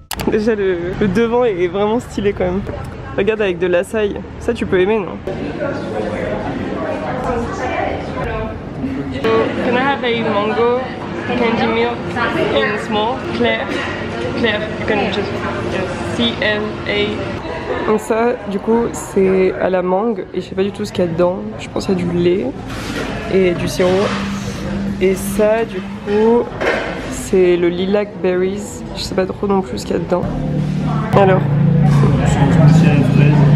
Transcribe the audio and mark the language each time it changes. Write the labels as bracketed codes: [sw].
[fr] Déjà le devant est vraiment stylé quand même. Regarde avec de l'açaï, ça tu peux aimer non? [en] Can I have a mango candy milk in small? Claire, Claire, you can just C-L-A. [fr] Donc ça du coup c'est à la mangue et je sais pas du tout ce qu'il y a dedans. Je pense qu'il y a du lait et du sirop. Et ça du coup c'est le lilac berries. Je sais pas trop non plus ce qu'il y a dedans. Alors. C'est un smoothie à la fraise.